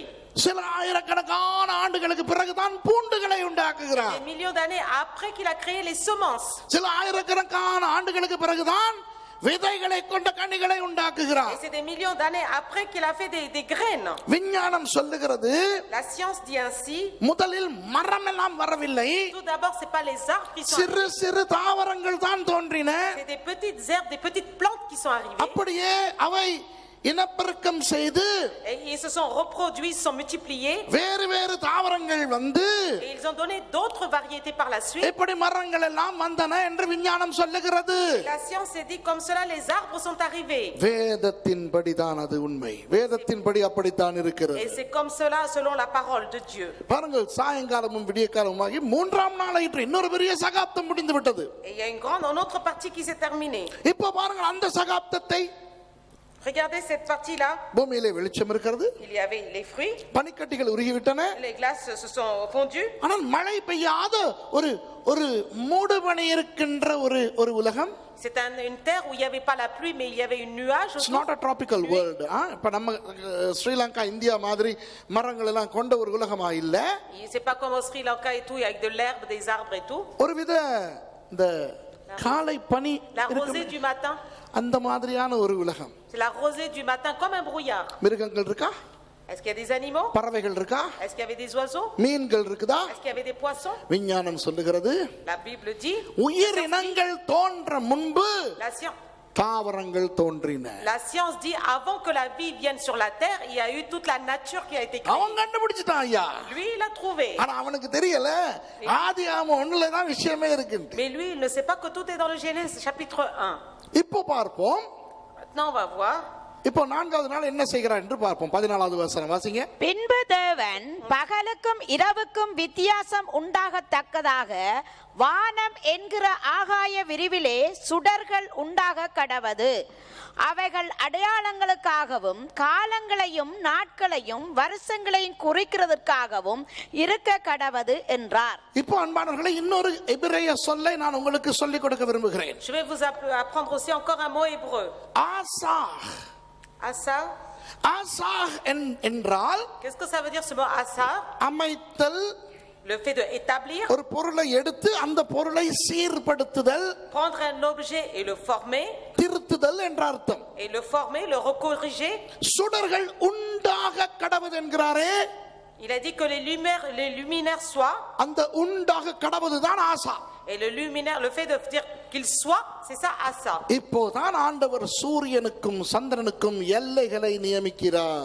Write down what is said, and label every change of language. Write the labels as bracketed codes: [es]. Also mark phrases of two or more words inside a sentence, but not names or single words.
[ta] சில ஆயிரக்கணக்கான ஆண்டுகளுக்கு பிறகுதான் பூண்டுகளை உண்டாக்குகிறார். [fr] des millions d'années après qu'il a créé les semences. [ta] சில ஆயிரக்கணக்கான ஆண்டுகளுக்கு பிறகுதான் விதைகளை கொண்ட கனிகளை உண்டாக்குகிறார். [fr] Et c'est des millions d'années après qu'il a fait des graines. [ta] விஞ்ஞானம் சொல்லுகிறது [fr] La science dit ainsi. [ta] முதலில் மரம் எல்லாம் வரவில்லை. [fr] Tout d'abord, c'est pas les arbres qui sont [ta] சிறு [fr] arrivés. [ta] சிறு தாவரங்கள் தான் தோன்றின. [fr] C'est des petites herbes, des petites plantes qui sont arrivées. [ta] அப்படியே அவை இனப்பெருக்கம் செய்து [fr] Et ils se sont reproduits, se sont multipliés. [ta] வேறு வேறு தாவரங்கள் வந்து [fr] Et ils ont donné d'autres variétés par la suite. [ta] இப்படி மரங்கள் எல்லாம் வந்தன என்று விஞ்ஞானம் சொல்லுகிறது. [fr] La science s'est dit comme cela, les arbres sont arrivés. [ta] வேதத்தின்படி தான் அது உண்மை. வேதத்தின்படி அப்படித்தான் இருக்கிறது. [fr] Et c'est comme cela selon la parole de Dieu. [ta] பாருங்கள், சாயங்காலமும் விடியற்காலமாகி மூன்றாம் நாளாயிற்று இன்னொரு பெரிய சகாப்தம் முடிந்து விட்டது. [fr] Et il y a une autre partie qui s'est terminée. [ta] இப்போ பாருங்கள், அந்த சகாப்தத்தை [fr] Regardez cette partie-là. [ta] பூமியிலே வெளிச்சம் இருக்கிறது. [fr] Il y avait les fruits. [ta] பனிக்கட்டிகள் உருகிவிட்டன. [fr] Les glaces se sont fondues. [ta] ஆனால் மழை பெய்யாத ஒரு ஒரு மூடுபனி இருக்கின்ற ஒரு உலகம். [fr] C'est une terre où il n'y avait pas la pluie, mais il y avait une nuage. [en] It's not a tropical world. [ta] இப்ப நம்ம ஸ்ரீலங்கா இந்தியா மாதிரி மரங்கள் எல்லாம் கொண்ட ஒரு உலகமா இல்ல. [fr] C'est pas comme au Sri Lanka et tout, avec de l'herbe, des arbres et tout. [ta] ஒருவித இந்த காலை பனி [fr] La rosée du matin. [ta] அந்த மாதிரியான ஒரு உலகம். [fr] C'est la rosée du matin comme un brouillard. [ta] மிருகங்கள் இருக்கா? [fr] Est-ce qu'il y a des animaux? [ta] பறவைகள் இருக்கா? [fr] Est-ce qu'il y avait des oiseaux? [ta] மீன்கள் இருக்குதா? [fr] Est-ce qu'il y avait des poissons? [ta] விஞ்ஞானம் சொல்லுகிறது [fr] La Bible dit. [ta] உயிரினங்கள் தோன்ற முன்பு [fr] La science. [ta] தாவரங்கள் தோன்றின. [fr] La science dit avant que la vie vienne sur la terre, il y a eu toute la nature qui a été créée. [ta] அவன் கண்டுபிடிச்சிட்டான் ஐயா. [fr] Lui il a trouvé. [ta] ஆனா அவனுக்கு தெரியல ஆதியாகமம் 1ல தான் விஷயமே இருக்கு. [fr] Mais lui il ne sait pas que tout est dans le Genèse chapitre 1. [ta] இப்போ பார்ப்போம். [fr] Maintenant on va voir. [ta] இப்போ 4வது நாள் என்ன செய்கிறார் என்று பார்ப்போம். 14வது வசனம் வாசிங்க. பின்பு தேவன் பகலுக்கும் இரவுக்கும் வித்தியாசம் உண்டாகத்தக்கதாக வானம் என்கிற ஆகாய விரிவிலே சுடர்கள் உண்டாக கடவது. அவைகள் அடையாளங்களுக்காகவும் காலங்களையும் நாட்களையும் வருஷங்களையும் குறிக்கிறதற்காகவும் இருக்க கடவது என்றார். இப்போ அன்பானவர்களே, இன்னொரு எபிரேய சொல்லை நான் உங்களுக்கு சொல்லிக் கொடுக்க விரும்புகிறேன். [fr] Je vais vous apprendre aussi encore un mot hébreu. [ta] ஆசாஹ். [fr] Asa. [ta] ஆசாஹ் என்றால் [fr] Qu'est-ce que ça veut dire ce mot asa? [ta] அமைத்தல். [fr] Le fait de établir. [ta] ஒரு பொருளை எடுத்து அந்த பொருளை சீர்படுத்துதல். [fr] Prendre un objet et le former. [ta] திருத்துதல் என்ற அர்த்தம். [fr] Et le former, le recorriger. [ta] சுடர்கள் உண்டாக கடவது என்கிறாரே. [fr] Il a dit que les luminaires soient. [ta] அந்த உண்டாக கடவுதுதான் ஆசா. [fr] Et le luminaire, le fait de dire qu'il soit, c'est ça asa. [ta] இப்போதான் ஆண்டவர் சூரியனுக்கும் சந்திரனுக்கும் எல்லைகளை நியமிக்கிறார்.